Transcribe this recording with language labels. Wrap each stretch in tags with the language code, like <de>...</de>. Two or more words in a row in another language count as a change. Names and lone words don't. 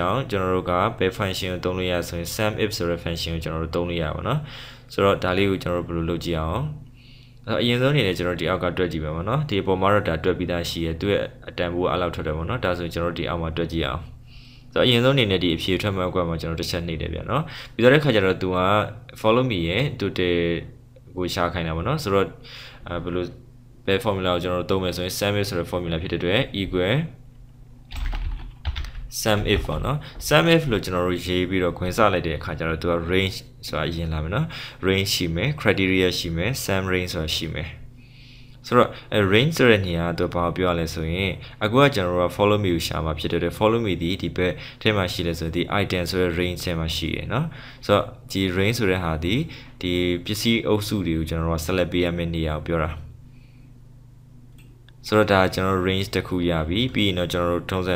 <my>ကြောင့်ကျွန်တော်တို့ကဘယ် function ကိုသုံးလို့ရဆိုရင်</my> <en>sum if</en> <my>ဆိုတဲ့ function ကိုကျွန်တော်တို့သုံးလို့ရပါတော့ဆိုတော့ဒါလေးကိုကျွန်တော်တို့ဘယ်လိုလုပ်ကြည့်အောင်အရင်ဆုံးအနေနဲ့ကျွန်တော်ဒီအောက်ကတွက်ကြည့်ပါမယ်နော်ဒီအပေါ်မှာတော့ဒါတွက်ပြီးသားရှိရသူ့ရဲ့အတန်ဖိုးအဲ့လောက်ထွက်တယ်ပေါ့နော်ဒါဆိုကျွန်တော်ဒီအောက်မှာတွက်ကြည့်အောင်ဆိုတော့အရင်ဆုံးအနေနဲ့ဒီအဖြေထွက်မှအကွက်မှာကျွန်တော်တစ်ချက်နှိပ်တယ်ဗျာနော်ပြီးတော့တဲ့ခါကျတော့သူက</my> <en>follow me</en> <my>ရဲ့သူတဲ့ကိုရှာခိုင်းတာပေါ့နော်ဆိုတော့ဘယ်လိုဘယ် formula ကိုကျွန်တော်တို့သုံးမယ်ဆိုရင်</my> <en>sum if</en> <my>ဆိုတဲ့ formula ဖြစ်တဲ့အတွက် equal</my> <en>sum if</en> <my>ပေါ့နော်</my> <en>sum if</en> <my>လို့ကျွန်တော်တို့ရေးပြီးတော့ခွင့်စလိုက်တဲ့အခါကျတော့သူက range ဆိုတာအရင်လာမယ်နော် range ရှိမယ် criteria ရှိမယ်</my> <en>sum range</en> <my>ဆိုတာရှိမယ်ဆိုတော့range ဆိုတဲ့နေရာတော့ဘာပြောရလဲဆိုရင်အခုကကျွန်တော်တို့က</my> <en>follow me</en> <my>ကိုရှာမှာဖြစ်တဲ့အတွက်</my> <en>follow me</en> <my>ဒီဘက်ထဲမှာရှိလဲဆိုဒီ item ဆိုတဲ့ range ထဲမှာရှိရယ်နော်ဆိုတော့ဒီ range ဆိုတဲ့ဟာဒီပစ္စည်းအုပ်စုတွေကိုကျွန်တော်တို့က select ပေးရမယ့်နေရာကိုပြောတာဆိုတော့ဒါကျွန်တော် range တစ်ခုရပြီပြီးရင်တော့ကျွန်တော်တို့ထုံးစံအ</my>